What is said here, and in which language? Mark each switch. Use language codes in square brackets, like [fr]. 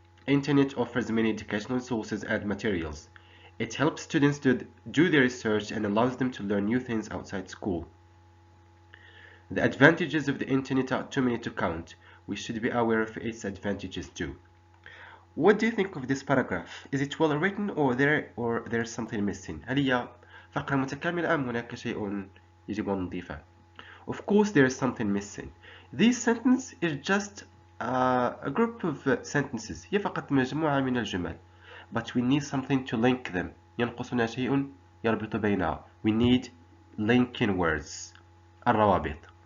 [en] Internet offers many educational resources and materials. It helps students to do their research and allows them to learn new things outside school. The advantages of the internet are too many to count. We should be aware of its advantages too. What do you think of this paragraph? Is it well written or there's something missing? [ar] هل هي فقرة متكاملة أم هناك شيء يجب أن نضيفه? [en] Of course there is something missing. This sentence is just a group of sentences. [ar] هي فقط مجموعة من الجمل. [en] But we need something to link them. [ar] ينقصنا شيء يربط بينها. [en] We need linking words. [ar] الروابط.